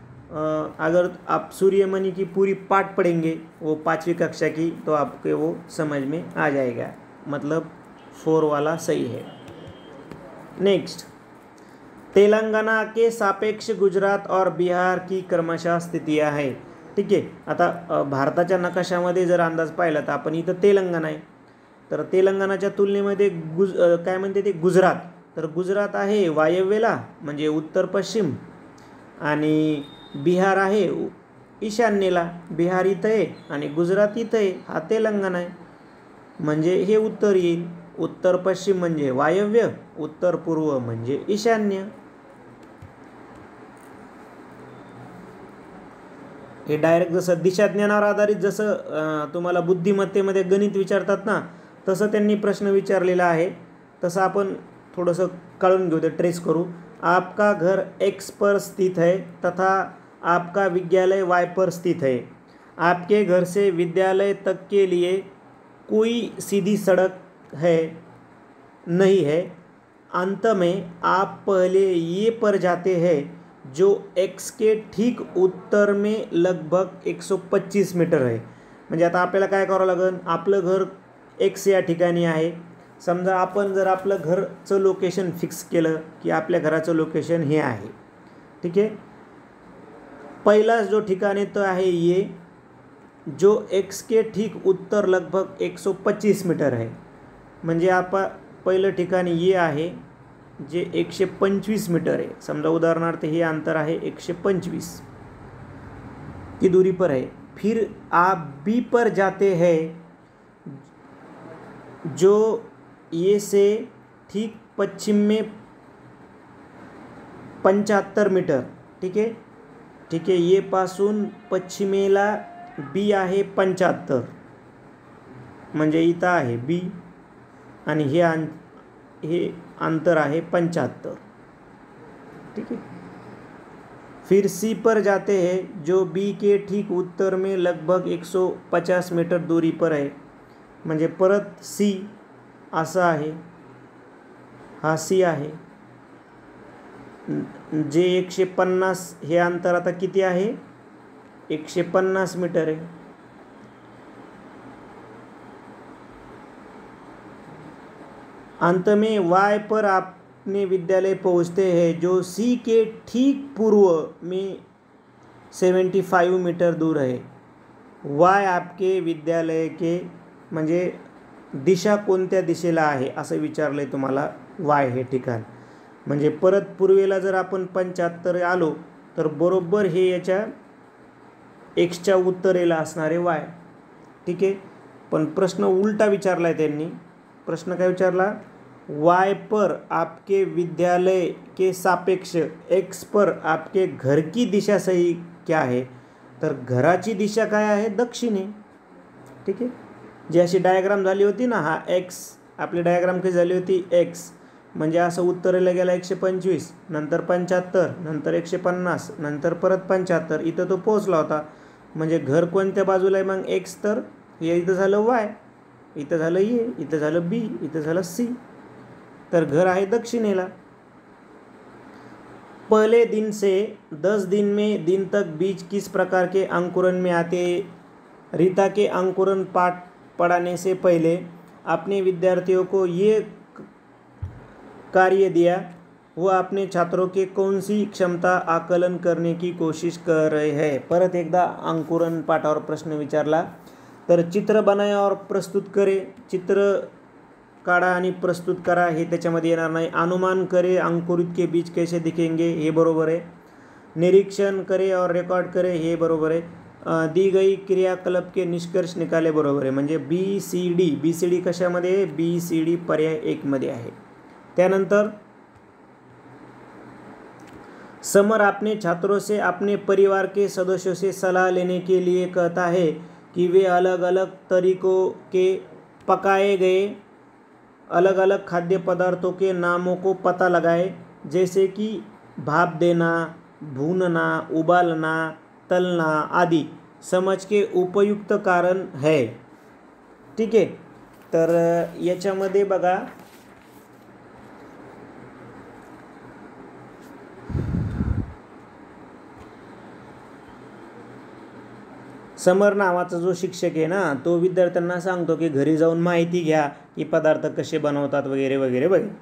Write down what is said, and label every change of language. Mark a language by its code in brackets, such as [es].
[hi] अगर आप सूर्यमणि की पूरी पाठ पढ़ेंगे वो 5वीं कक्षा की, तो आपके वो समझ में आ जाएगा, मतलब 4 वाला सही है। नेक्स्ट, तेलंगाना के सापेक्ष गुजरात और बिहार की क्रमशः स्थितियाँ है। [mr] ठीक आहे, आता भारताच्या नकाशामध्ये जर अंदाज पाहिला तर आपण इथं तेलंगणा आहे, तर तेलंगणाच्या तुलनेमध्ये काय म्हणते ते गुजरात, तर गुजरात आहे वायव्येला म्हणजे उत्तर पश्चिम, आणि बिहार आहे ईशान्येला। बिहार इथं आहे आणि गुजरात इथं आहे, हा तेलंगणा आहे, म्हणजे हे उत्तर येईल। उत्तर पश्चिम म्हणजे वायव्य, उत्तर पूर्व म्हणजे ईशान्य। हे डायरेक्ट जसं दिशाज्ञानावर आधारित जसं तुम्हाला बुद्धिमत्तेमध्ये गणित विचारतात ना, तसं त्यांनी प्रश्न विचारलेला आहे, तसं आपण थोडंसं काढून घेऊ, ते ट्रेस करू। [hi] आपका घर एक्स पर स्थित है तथा आपका विद्यालय वाई पर स्थित है। आपके घर से विद्यालय तक के लिए कोई सीधी सड़क है नहीं है। अंत में आप पहले ये पर जाते हैं जो एक्स के ठीक उत्तर में लगभग 125 मीटर आहे। [mr] म्हणजे आता आपल्याला काय करावं लागेल, आपलं घर एक्स या ठिकाणी आहे। समजा आपण जर आपलं घरचं लोकेशन फिक्स केलं की आपल्या घराचं लोकेशन हे आहे। ठीक आहे, पहिला जो ठिकाण आहे तो आहे ये, [hi] जो एक्स के ठीक उत्तर लगभग 125 मीटर [mr] आहे। म्हणजे आपण पहिलं ठिकाण ये आहे जे 125 मीटर आहे। समजा उदाहरणार्थ हे अंतर आहे 125 [hi] की दूरी पर है। फिर आप बी पर जाते हैं जो ये से ठीक पश्चिम में 75 मीटर। [mr] ठीक आहे, ठीक आहे, ये पासून पश्चिमेला बी आहे 75, म्हणजे इथं आहे बी आणि हे अंतर आहे 75। [hi] ठीक है, फिर सी पर जाते हैं जो बी के ठीक उत्तर में लगभग 150 मीटर दूरी पर है। [mr] म्हणजे परत सी असं आहे, हा सी आहे, जे 150 हे अंतर आता किती आहे, 150 मीटर आहे। [hi] अंत में वाई पर अपने विद्यालय पहुंचते हैं जो सी के ठीक पूर्व में 75 मीटर दूर है। [mr] वाय [hi] आपके विद्यालय के [mr] म्हणजे दिशा कोणत्या दिशेला आहे असं विचारलंय तुम्हाला। वाय हे ठिकाण म्हणजे परत पूर्वेला जर आपण 75 आलो तर बरोबर हे याच्या एक्सच्या उत्तरेला असणारे वाय। ठीक आहे, पण प्रश्न उलटा विचारलाय त्यांनी। प्रश्न काय विचारला, [hi] वाय पर आपके विद्यालय के सापेक्ष एक्स पर आपके घर की दिशा सही क्या है, [mr] तर घराची दिशा काय आहे, दक्षिण आहे। ठीक आहे, जी अशी डायग्राम झाली होती ना, हा एक्स आपली डायग्राम कशी झाली होती, एक्स म्हणजे असं उत्तरेला गेला 125, नंतर 75, नंतर 150, नंतर परत 75, इथं तो पोहोचला होता। म्हणजे घर कोणत्या बाजूला आहे मग, एक्स, तर हे इथं झालं वाय, इथं झालं ए, इथं झालं बी, इथं झालं सी, तर घर आहे दक्षिणेला। [hi] पहले दिन से 10 दिन में दिन तक बीज किस प्रकार के अंकुरण में आते। रीता के अंकुरण पाठ पढ़ाने से पहले अपने विद्यार्थियों को ये कार्य दिया। वो अपने छात्रों के कौन सी क्षमता आकलन करने की कोशिश कर रहे हैं। [mr] परत एकदा अंकुरण पाठावर प्रश्न विचारला तर [hi] चित्र बनाया और प्रस्तुत करे, [mr] चित्र काढा आणि प्रस्तुत करा हे त्याच्यामध्ये येणार नाही। [hi] अनुमान करे अंकुरित के बीज कैसे दिखेंगे [mr] हे बरोबर आहे। [hi] निरीक्षण करे और रेकॉर्ड करे [mr] हे बरोबर आहे। [hi] दी गई क्रियाकलाप के निष्कर्ष निकाले [mr] बरोबर आहे। म्हणजे BCD कशामध्ये आहे, BCD पर्याय 1 मध्ये आहे। [hi] त्यानंतर समर अपने छात्रों से अपने परिवार के सदस्यों से सलाह लेने के लिए कहता है कि वे अलग अलग तरीकों के पकाए गए अलग अलग खाद्य पदार्थों के नामों को पता लगाए, जैसे कि भाप देना, भूनना, उबालना, तलना आदि समझ के उपयुक्त कारण है। [mr] ठीक आहे, तर याच्यामध्ये बघा समर नावाचा जो शिक्षक आहे ना तो विद्यार्थ्यांना सांगतो की घरी जाऊन माहिती घ्या की पदार्थ कसे बनवतात वगैरे वगैरे वगैरे।